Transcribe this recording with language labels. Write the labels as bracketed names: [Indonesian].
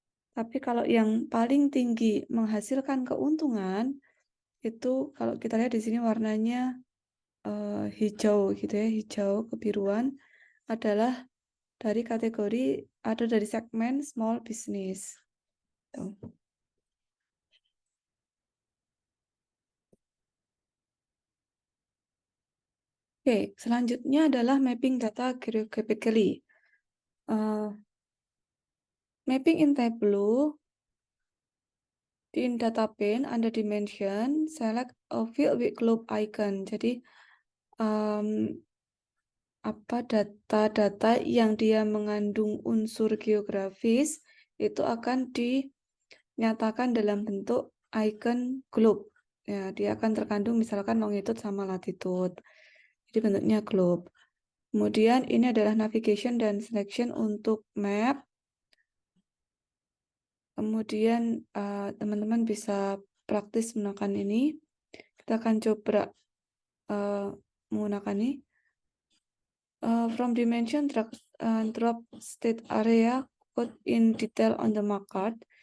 [Indonesian] Tapi kalau yang paling tinggi menghasilkan keuntungan, itu kalau kita lihat di sini warnanya hijau gitu ya, hijau kebiruan, adalah dari kategori atau dari segmen small business. Tuh. Oke, selanjutnya adalah mapping data geographically. [English] Mapping in Tableau, in data pane, under dimension, select a field with globe icon. [Indonesian] Jadi apa data-data yang dia mengandung unsur geografis itu akan dinyatakan dalam bentuk icon globe. Ya, dia akan terkandung misalkan longitude sama latitude. Jadi bentuknya globe. Kemudian ini adalah navigation dan selection untuk map. Kemudian teman-teman bisa praktis menggunakan ini. Kita akan coba menggunakan ini. [English] From dimension, drop state area code in detail on the mark card.